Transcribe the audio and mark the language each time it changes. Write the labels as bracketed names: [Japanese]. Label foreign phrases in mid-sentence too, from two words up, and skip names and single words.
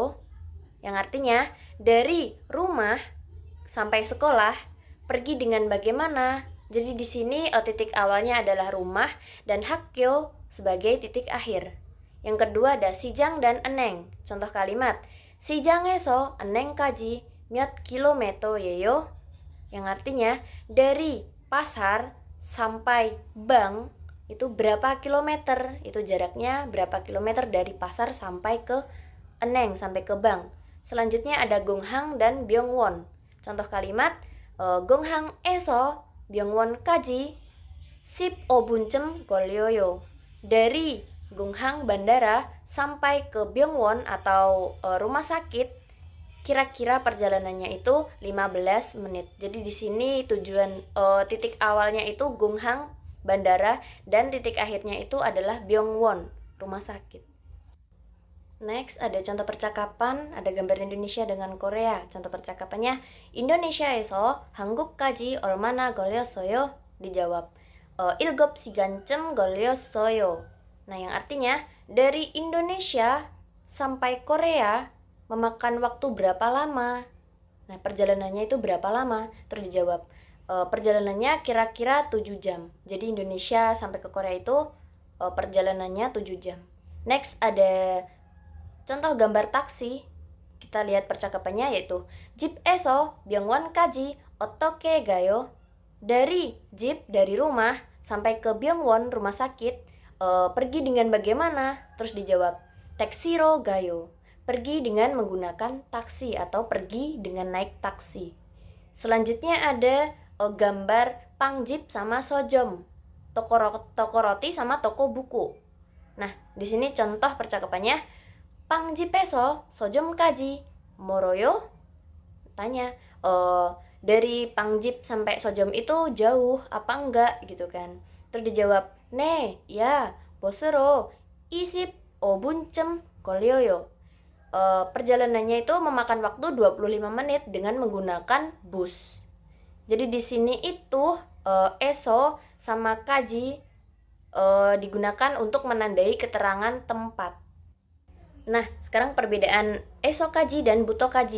[Indonesian] Yang artinya, dari rumah sampai sekolah, pergi dengan bagaimana? Jadi di sini titik awalnya adalah rumah dan hakkyo sebagai titik akhir. Yang kedua ada sijang dan eneng. Contoh kalimat, [Korean] sijang에서 eneng까지 몇 킬로미터 예요? [Indonesian] Yang artinya dari pasar sampai bank itu berapa kilometer? Itu jaraknya berapa kilometer dari pasar sampai ke eneng, sampai ke bank. Selanjutnya ada gonghang dan byongwon. Contoh kalimat, [Korean] gonghang에서 byongwon까지 15분쯤 걸려요. [Indonesian] Dari Gonghang bandara sampai ke Byongwon atau rumah sakit, kira-kira perjalanannya itu 15 menit. Jadi di sini tujuan titik awalnya itu Gonghang bandara dan titik akhirnya itu adalah Byongwon, rumah sakit. Next, ada contoh percakapan, ada gambar Indonesia dengan Korea. Contoh percakapannya, [Korean] Indonesia에서 한국까지 얼마나 걸렸어요? Dijawab, 7시간쯤 걸렸어요. [Indonesian] Nah, yang artinya, dari Indonesia sampai Korea memakan waktu berapa lama? Nah, perjalanannya itu berapa lama? Terus dijawab, perjalanannya kira-kira 7 jam. Jadi Indonesia sampai ke Korea itu perjalanannya 7 jam. Next, ada contoh gambar taksi. Kita lihat percakapannya yaitu [Korean] 집에서 병원까지 어떻게 가요? [Indonesian] Dari jeep, dari rumah sampai ke Byongwon, rumah sakit, pergi dengan bagaimana? Terus dijawab, [Korean] 택시로 가요. [Indonesian] Pergi dengan menggunakan taksi atau pergi dengan naik taksi. Selanjutnya ada gambar pangjip sama sojom. Toko roti sama toko buku. Nah, di sini contoh percakapannya, [Korean] pangjip에서 sojom까지 멀어요? [Indonesian] Tanya, dari pangjip sampai sojom itu jauh apa enggak gitu kan. Terus dijawab, [Korean] 네, ya, 버스로 25분쯤 걸려요. [Indonesian] Perjalanannya itu memakan waktu 25 menit dengan menggunakan bus. Jadi di sini itu eso sama kaji digunakan untuk menandai keterangan tempat. Nah, sekarang perbedaan esokaji dan butokaji.